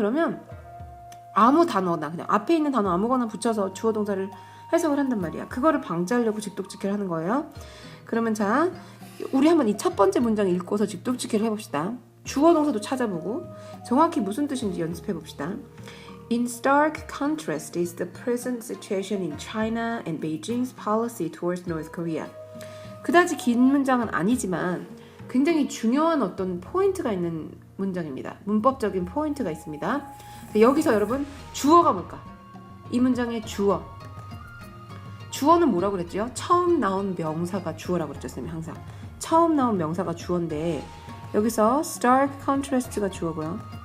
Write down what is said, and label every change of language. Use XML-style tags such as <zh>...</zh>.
<ko>그러면 아무 단어나 그냥 앞에 있는 단어 아무거나 붙여서 주어 동사를 해석을 한단 말이야. 그거를 방지하려고 직독직해를 하는 거예요. 그러면 자, 우리 한번 이 첫 번째 문장 읽고서 직독직해를 해봅시다. 주어 동사도 찾아보고 정확히 무슨 뜻인지 연습해봅시다.</ko> <en>In stark contrast is the present situation in China and Beijing's policy towards North Korea.</en> <ko>그다지 긴 문장은 아니지만 굉장히 중요한 어떤 포인트가 있는 문장입니다. 문법적인 포인트가 있습니다. 여기서 여러분 주어가 뭘까? 이 문장의 주어는 뭐라고 그랬죠? 처음 나온 명사가 주어라고 그랬죠, 선생님 항상. 처음 나온 명사가 주어인데 여기서 stark contrast가 주어고요.</ko>